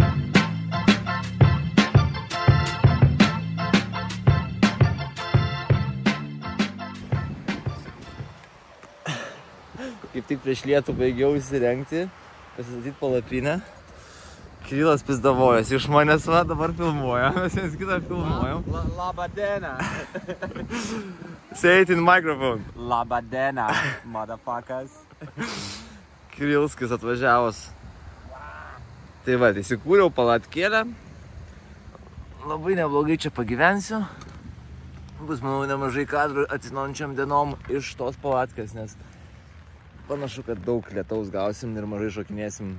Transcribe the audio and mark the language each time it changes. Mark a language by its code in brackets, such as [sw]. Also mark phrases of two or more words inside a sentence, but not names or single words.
[lt] Kaip tik prieš lietų baigiau įsirengti, pasistatyti palapinę. Kirilas pizdavojas, iš manęs va dabar filmuoja, mes viens kitą filmuojam. Laba diena! [en] Say it in microphone. [lt] Laba diena, motherfuckers! Kirilskis atvažiavus. Tai va, įsikūriau palatkėlę. Labai neblogai čia pagyvensiu. Bus, manau, nemažai kadrų atsinaujančiam dienom iš tos palatkės, nes panašu, kad daug lietaus gausim ir mažai šokinėsim.